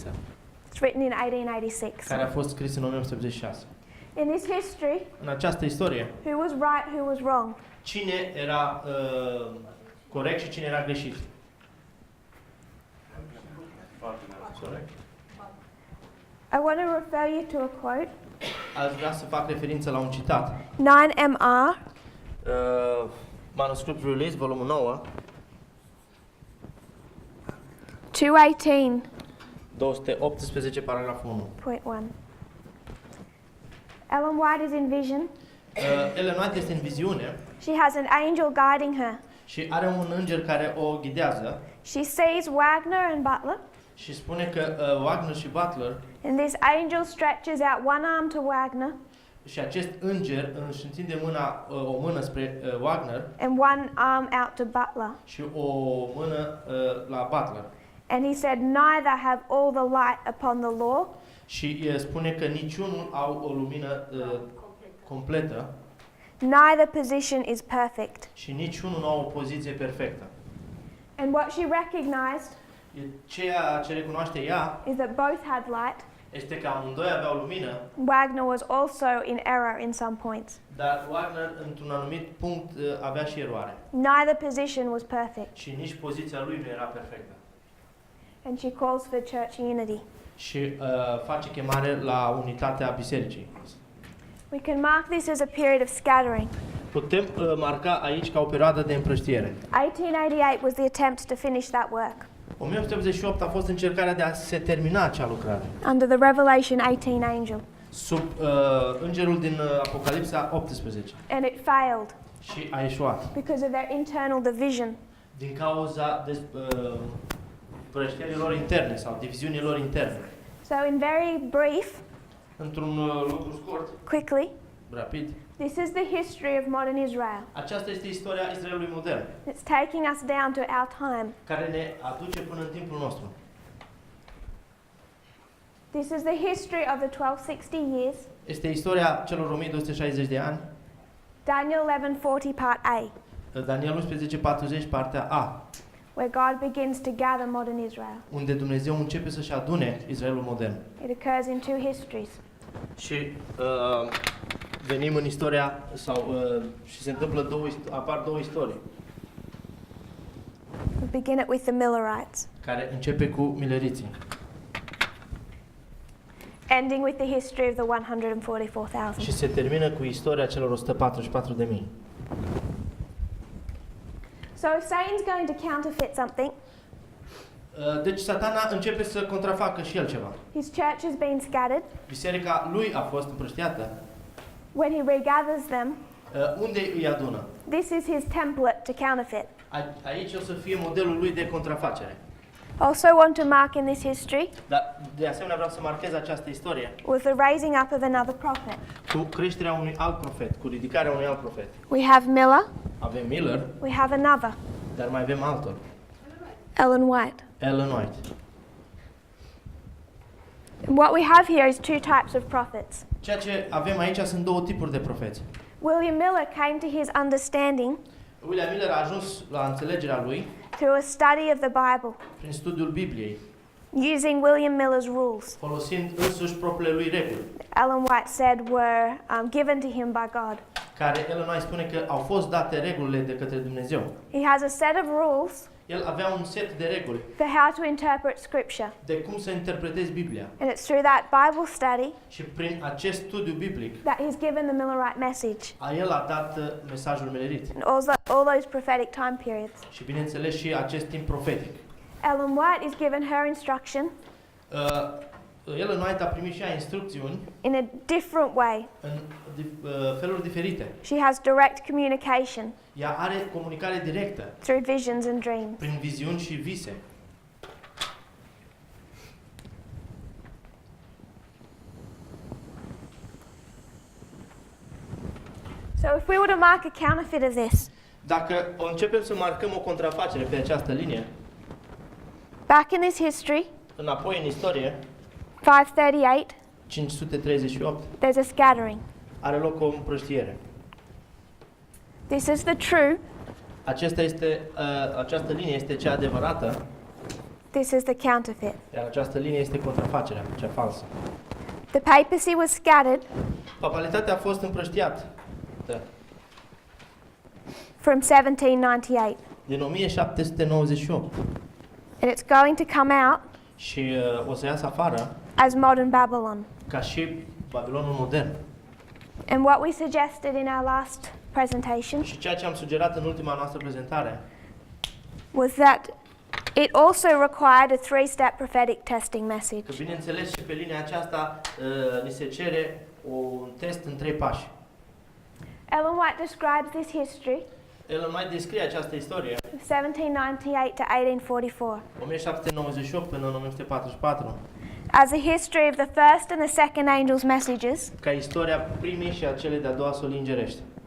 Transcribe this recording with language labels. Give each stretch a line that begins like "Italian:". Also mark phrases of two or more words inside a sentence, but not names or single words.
English: It's written in 1886.
Romanian: care a fost scris în 1886.
English: In this history,
Romanian: În această istorie,
English: who was right, who was wrong?
Romanian: cine era corect și cine era greșit?
English: Sorry. I want to refer you to a quote.
Romanian: Aș vrea să fac referință la un citat.
English: 9MR,
Romanian: Manuscript Release, volumul 9,
English: 218.1.
Romanian: 218, paragraful 1.
English: Ellen White is in vision.
Romanian: Ellen White este în viziune
English: She has an angel guiding her.
Romanian: și are un înger care o ghidează
English: She sees Wagner and Butler,
Romanian: și spune că Wagner și Butler
English: and this angel stretches out one arm to Wagner
Romanian: și acest înger își întinde o mână spre Wagner
English: and one arm out to Butler.
Romanian: și o mână la Butler.
English: And he said, neither have all the light upon the law,
Romanian: Și spune că niciunul au o lumină completă
English: neither position is perfect.
Romanian: și niciunul nu au o poziție perfectă.
English: And what she recognized
Romanian: Ceea ce recunoaște ea
English: is that both had light.
Romanian: este că amândoi aveau lumină,
English: Wagner was also in error in some points.
Romanian: dar Wagner, într-un anumit punct, avea și eroare.
English: Neither position was perfect.
Romanian: Și nici poziția lui nu era perfectă.
English: And she calls for church unity.
Romanian: Și face chemare la unitatea bisericii.
English: We can mark this as a period of scattering.
Romanian: Putem marca aici ca o perioadă de împrăștiere.
English: 1888 was the attempt to finish that work
Romanian: 1888 a fost încercarea de a se termina acea lucrare.
English: under the Revelation 18 angel,
Romanian: Sub îngerul din Apocalipsa 18.
English: and it failed
Romanian: Și a eșuat.
English: because of their internal division.
Romanian: Din cauza împrăștierilor interne sau diviziunilor interne.
English: So in very brief,
Romanian: Într-un lucru scurt,
English: quickly,
Romanian: rapid,
English: this is the history of modern Israel.
Romanian: aceasta este istoria Israelului modern,
English: It's taking us down to our time.
Romanian: care ne aduce până în timpul nostru.
English: This is the history of the 1260 years,
Romanian: Este istoria celor 1260 de ani,
English: Daniel 11:40 part A,
Romanian: Daniel 11:40, partea A,
English: where God begins to gather modern Israel.
Romanian: unde Dumnezeu începe să-și adune Israelul modern.
English: It occurs in two histories.
Romanian: Și venim în istoria, și se întâmplă apar două istorii,
English: We begin it with the Millerites,
Romanian: care începe cu mileriții,
English: ending with the history of the 144,000.
Romanian: și se termină cu istoria celor 144.000.
English: So if Satan's going to counterfeit something,
Romanian: Deci Satana începe să contrafacă și el ceva.
English: his church has been scattered.
Romanian: Biserica lui a fost împrăștiată.
English: When he regathers them,
Romanian: Unde îi adună?
English: this is his template to counterfeit.
Romanian: Aici o să fie modelul lui de contrafacere.
English: Also want to mark in this history
Romanian: Dar de asemenea vreau să marchez această istorie
English: with the raising up of another prophet.
Romanian: cu creșterea unui alt profet, cu ridicarea unui alt profet.
English: We have Miller,
Romanian: Avem Miller,
English: we have another,
Romanian: dar mai avem altul,
English: Ellen White.
Romanian: Ellen White.
English: And what we have here is two types of prophets.
Romanian: Ceea ce avem aici sunt două tipuri de profeți.
English: William Miller came to his understanding
Romanian: William Miller a ajuns la înțelegerea lui
English: through a study of the Bible,
Romanian: prin studiul Bibliei,
English: using William Miller's rules.
Romanian: folosind însuși propriile lui reguli,
English: Ellen White said were given to him by God.
Romanian: care Ellen White spune că au fost date regulile de către Dumnezeu.
English: He has a set of rules
Romanian: El avea un set de reguli
English: for how to interpret Scripture.
Romanian: de cum să interpretezi Biblia.
English: And it's through that Bible study
Romanian: Și prin acest studiu biblic,
English: that he's given the Millerite message
Romanian: el a dat mesajul milerit.
English: and all those prophetic time periods.
Romanian: Și bineînțeles și acest timp profetic.
English: Ellen White is given her instruction
Romanian: Ellen White a primit și ea instrucțiuni
English: in a different way.
Romanian: în feluri diferite.
English: She has direct communication
Romanian: Ea are comunicare directă
English: through visions and dreams.
Romanian: prin viziuni și vise.
English: So if we were to mark a counterfeit of this,
Romanian: Dacă începem să marcăm o contrafacere pe această linie,
English: back in this history,
Romanian: înapoi în istorie,
English: 538,
Romanian: 538,
English: there's a scattering.
Romanian: are loc o împrăștiere.
English: This is the true,
Romanian: Această linie este cea adevărată,
English: this is the counterfeit.
Romanian: iar această linie este contrafacerea, cea falsă.
English: The papacy was scattered
Romanian: Papalitatea a fost împrăștiată
English: from 1798,
Romanian: din 1798
English: and it's going to come out
Romanian: și o să iasă afară
English: as modern Babylon.
Romanian: ca și Babilonul modern.
English: And what we suggested in our last presentation
Romanian: Și ceea ce am sugerat în ultima noastră prezentare
English: was that it also required a three-step prophetic testing message.
Romanian: că, bineînțeles, și pe linia aceasta ni se cere un test în 3 pași.
English: Ellen White describes this history,
Romanian: El mai descrie această istorie,
English: 1798 to 1844,
Romanian: 1798 până în 1944,
English: as a history of the first and the second angel's messages,
Romanian: ca istoria primei și a celei de-a doua soli îngerești.